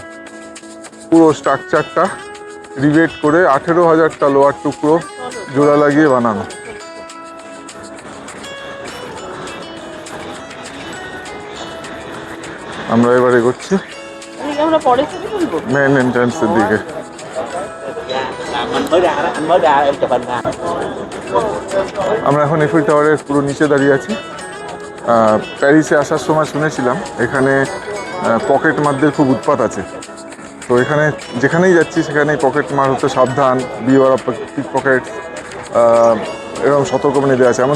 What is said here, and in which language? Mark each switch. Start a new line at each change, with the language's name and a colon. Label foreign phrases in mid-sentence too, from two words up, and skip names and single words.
Bangla: পুরো স্ট্রাকচারটা রিভেট করে 18,000টা লোহার টুকরো জোড়া লাগিয়ে বানানো। আমরা এবার এগোচ্ছি
English: main entrance's
Bangla: দিকে।
Vietnamese: Anh mới ra em chụp hình nè.
Bangla: আমরা এখন ইফেল টাওয়ারের পুরো নিচে দাঁড়িয়ে আছি। প্যারিসে আসার সময় শুনেছিলাম এখানে পকেট মারদের খুব উৎপাত আছে। তো এখানে যেখানেই যাচ্ছি সেখানেই পকেট মার হতে সাবধান,
English: beware of pickpocket,
Bangla: এরকম সতর্কবাণী দেওয়া আছে।